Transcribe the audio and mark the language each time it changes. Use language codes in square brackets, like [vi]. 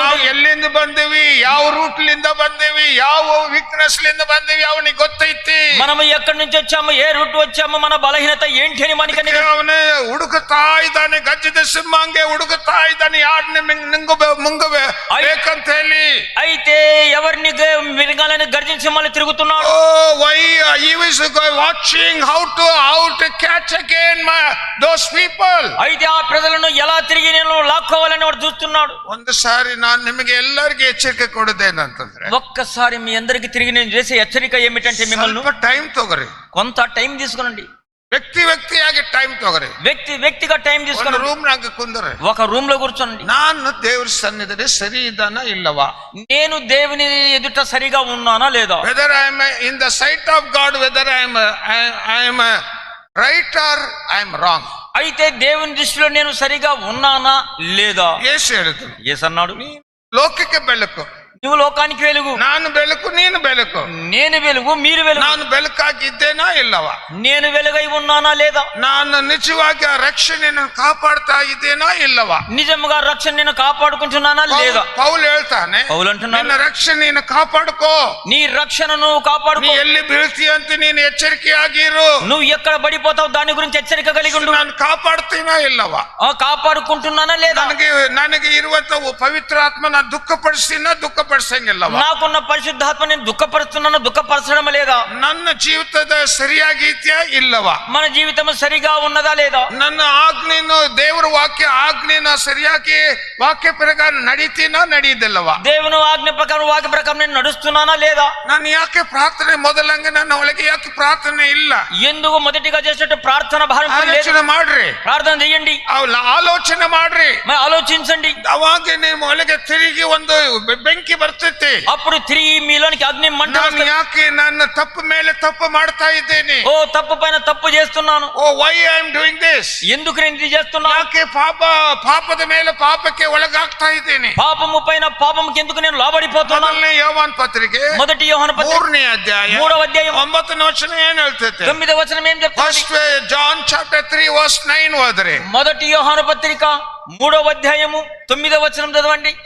[kn] ನಾವು ಎಲ್ಲಿಂದ ಬಂದಿವಿ, ಯಾವ ರೂಟ್ ಲಿಂದ ಬಂದಿವಿ, ಯಾವ ವೀಕ್ನೆಸ್ ಲಿಂದ ಬಂದಿವಿ ಅವನಿಗೆ ಗೊತ್ತೈತಿ. [te] మనము ఎక్కడి నుంచి వచ్చాము, ఏ రూట్ వచ్చాము, మన బలహీనత ఏంటి అని మనకి [kn] ಅವನೇ ಹುಡುಕುತ್ತಾ ಇದ್ದಾನೆ, ಗಜ್ಜಿದ ಸಿಂಹಂಗೆ ಹುಡುಕುತ್ತಾ ಇದ್ದಾನೆ, ಯಾರನ್ನ ಮುಂಗ ಬೇಕಂತ ಹೇಳಿ. [te] అయితే ఎవరిని మిరగాలని గర్జించి మళ్ళీ తిరుగుతున్నాడు. [en] why he was watching how to catch again those people. [te] అయితే ఆ ప్రజలను ఎలా తిరిగి నేను లాక్కోవాలని వాడు చూస్తున్నాడు. [kn] ಒಂದ್ಸಾರಿ ನಾನು ನಿಮಗೆ ಎಲ್ಲರಿಗೂ ಎಚ್ಚರಿಕೆ ಕೊಡುದೇನಂತಂದ್ರೆ, [te] ఒక్కసారి మీ అందరికి తిరిగి నేను చేసే హెచ్చరిక ఏమిటంటే, మిమ్మల్ని [kn] ಸ್ವಲ್ಪ ಟೈಮ್ ತಗೋರಿ, [te] కొంత టైం తీసుకునండి. [kn] ವ್ಯಕ್ತಿಯಾಗಿ ಟೈಮ್ ತಗೋರಿ, [te] వ్యక్తిగా టైం తీసుకుని [kn] ರೂಮ್ ನಾಗ ಕುಂದ್ರೆ [te] ఒక రూమ్ లో కూర్చోండి. [kn] ನಾನು ದೇವ್ರ ಸನ್ನಿಧಿಯಲ್ಲಿ ಸರಿ ಇದ್ದಾನ ಇಲ್ಲವಾ, [te] నేను దేవుని ఎదుట సరిగా ఉన్నానా లేదా, [en] Whether I am in the sight of God, whether I am right or I am wrong. [te] అయితే దేవుని దృష్టిలో నేను సరిగా ఉన్నానా లేదా. [kn] యేసు ಹೇಳಿದ್ರು, [te] యేసు అన్నాడు, [kn] ಲೋಕಕ್ಕೆ ಬೆಳಕು, [te] నువ్వు లోకానికి వెలుగు. [kn] ನಾನು ಬೆಳಕು, ನೀನು ಬೆಳಕು. [te] నేను వెలుగు, మీరు వెలుగు. [kn] ನಾನು ಬೆಳಕಾಗಿದ್ದೇನಾ ಇಲ್ಲವಾ, [te] నేను వెలుగై ఉన్నానా లేదా, [kn] ನಾನು ನಿಜವಾಗಿ ಆ ರಕ್ಷಣೆಯನ್ನು ಕಾಪಾಡ್ತಾ ಇದ್ದೇನಾ ಇಲ್ಲವಾ, [te] నిజంగా రక్షణ నేను కాపాడుకుంటున్నానా లేదా. [kn] ಪೌಲ್ ಹೇಳ್ತಾನೆ, [te] పౌలు అంటున్నాడు, [kn] ನಿನ್ನ ರಕ್ಷಣೆಯನ್ನು ಕಾಪಾಡ್ಕೋ, [te] నీ రక్షణను కాపాడుకో. [kn] ನೀ ಎಲ್ಲಿ ಬೀಳ್ತೀಯ ಅಂತ ನೀನು ಎಚ್ಚರಿಕೆಯಾಗಿರು. [te] నువ్వు ఎక్కడ పడిపోతావు దాని గురించి హెచ్చరిక కలిగి ఉండు. [kn] ನಾನು ಕಾಪಾಡ್ತೀನಾ ಇಲ್ಲವಾ, [te] కాపాడుకుంటున్నానా లేదా. [kn] ನನಗೆ ಇರುವಂತ ಪವಿತ್ರಾತ್ಮ ನಾನು ದುಃಖಪಡಿಸಂಗಿಲ್ಲವಾ, [te] నాకున్న పరిశుద్ధాత్మ నేను దుఃఖపరుస్తున్నాను, దుఃఖపరచడం లేదా. [kn] ನನ್ನ ಜೀವಿತದ ಸರಿಯಾಗಿದ್ಯಾ ಇಲ್ಲವಾ, [te] మన జీవితం సరిగా ఉన్నదా లేదా. [kn] ನನ್ನ ಆಜ್ಞೆಯನ್ನು ದೇವರ ಆಜ್ಞೆನ ಸರಿಯಾಗಿ ವಾಕ್ಯ ಪ್ರಕಾರ ನಡೀತೀನಾ ನಡೀದಿಲ್ಲವಾ, [te] దేవుని ఆజ్ఞ ప్రకారం వాక్య ప్రకారం నేను నడుస్తున్నానా లేదా. [kn] ನಾನು ಯಾಕೆ ಪ್ರಾರ್ಥನೆ ಮೊದಲಂಗೆ ನನ್ನ ಒಳಗೆ ಯಾಕೆ ಪ್ರಾರ್ಥನೆ ಇಲ್ಲ, [te] ఎందుకు మొదటిగా చేసేట్టు ప్రార్థన భారం లేదు. [kn] ಆಲೋಚನೆ ಮಾಡ್ರಿ, [te] ప్రార్థన చెయ్యండి, [kn] ಆಲೋಚನೆ ಮಾಡ್ರಿ, [te] మరి ఆలోచించండి. [kn] ಅವಾಗ ನಿಮ್ಮ ಒಳಗೆ ತಿರುಗಿ ಒಂದು ಬೆಂಕಿ ಬರ್ತೈತಿ. [te] అప్పుడు తిరిగి మీలోనికి అగ్ని మంట [kn] ನಾನು [te] వస్తుంది. [kn] ಯಾಕೆ ನನ್ನ ತಪ್ಪು ಮೇಲೆ ತಪ್ಪು ಮಾಡ್ತಾ ಇದ್ದೇನೆ, [te] ఓ తప్పు పైన తప్పు చేస్తున్నాను, [en] oh why I am doing this, [te] ఎందుకు నేను ఇది చేస్తున్నాను, [kn] ಯಾಕೆ ಪಾಪದ ಮೇಲೆ ಪಾಪಕ್ಕೆ ಒಳಗಾಗ್ತಾ ಇದ್ದೇನೆ. [te] పాపము పైన పాపముకి ఎందుకు నేను లోబడిపోతున్నాను. [kn] ಮೊದಲನೇ ಯೋಹಾನ ಪತ್ರಿಕೆ [te] మొదటి యోహాను పత్రిక [kn] 3ನೇ ಅಧ್ಯಾಯ [te] 3వ అధ్యాయం [kn] 9ನೇ ವಚನ ಏನ್ ಹೇಳ್ತೈತೆ, [te] 9వ వచనం ఏం చెప్తుంది. [en] first John chapter 3 verse 9 [kn] ಓದ್ರಿ. [te] మొదటి యోహాను పత్రిక 3వ అధ్యాయము 9వ వచనం చదవండి.